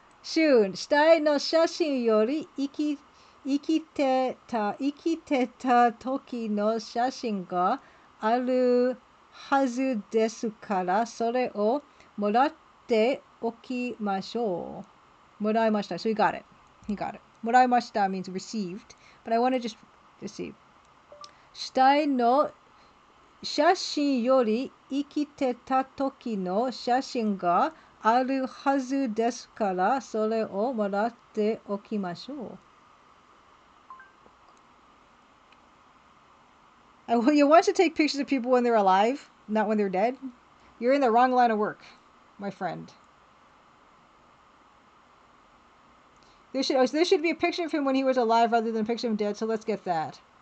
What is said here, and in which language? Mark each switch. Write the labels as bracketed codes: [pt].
[ja] Soon, 死体の写真より生きてた時の写真があるはずですから、それをもらっておきましょう。もらいました。 [en] So he got it. He got it. もらいました means received, but I want to just receive. [ja] 死体の写真より生きてた時の写真があるはずですから、それをもらっておきましょう。 [en] You want to take pictures of people when they're alive, not when they're dead? You're in the wrong line of work, my friend. There should be a picture of him when he was alive rather than a picture of him dead, so let's get that.